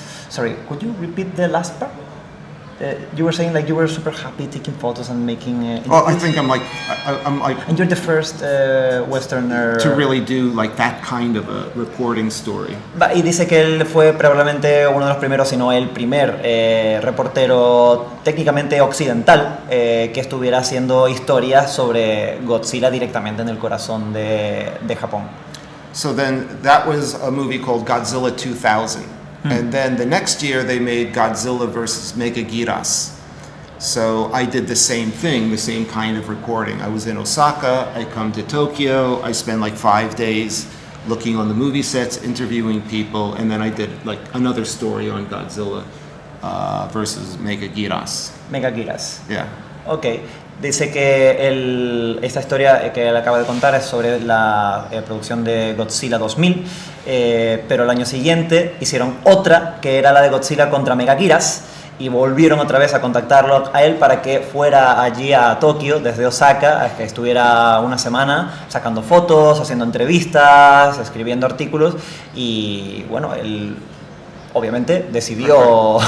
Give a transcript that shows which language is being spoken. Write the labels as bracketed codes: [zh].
[en] Sorry, could you repeat the last part? You were saying you were super happy taking photos and making. I think I'm And you're the first Westerner to really do that kind of a reporting story. [es] Y dice que él fue probablemente uno de los primeros, si no el primer reportero técnicamente occidental que estuviera haciendo historias sobre Godzilla directamente en el corazón de Japón. [en] So then that was a movie called Godzilla 2000. And then the next year they made Godzilla vs. Megaguirus. So I did the same thing, the same kind of reporting. I was in Osaka, I come to Tokyo, I spend 5 days looking on the movie sets, interviewing people, and then I did another story on Godzilla versus Megagiras. Megagiras. Yeah. [es] Ok, dice que esta historia que él acaba de contar es sobre la producción de Godzilla 2000, pero el año siguiente hicieron otra que era la de Godzilla contra Megagiras y volvieron otra vez a contactarlo a él para que fuera allí a Tokio desde Osaka, a que estuviera una semana sacando fotos, haciendo entrevistas, escribiendo artículos y bueno, él obviamente decidió...